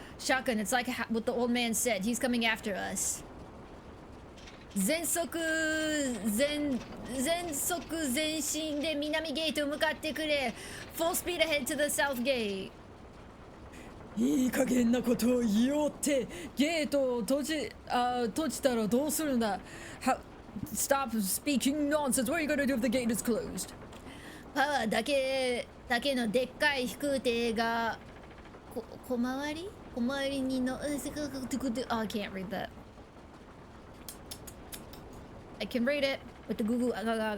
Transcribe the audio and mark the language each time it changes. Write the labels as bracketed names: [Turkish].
[English] Shotgun, it's like what the old man said. He's coming after us. [Japanese] 全速前進で南ゲート向かってくれ。 [English] Full speed ahead to the south gate. [Japanese] いい加減なことを言おうって。ゲートを閉じたらどうするんだ。 [English] Stop speaking nonsense. What are you gonna do if the gate is closed? [Japanese] パワーだけのでっかい飛空艇が小回りにの [English] I can't read that. I can read it with the Google app.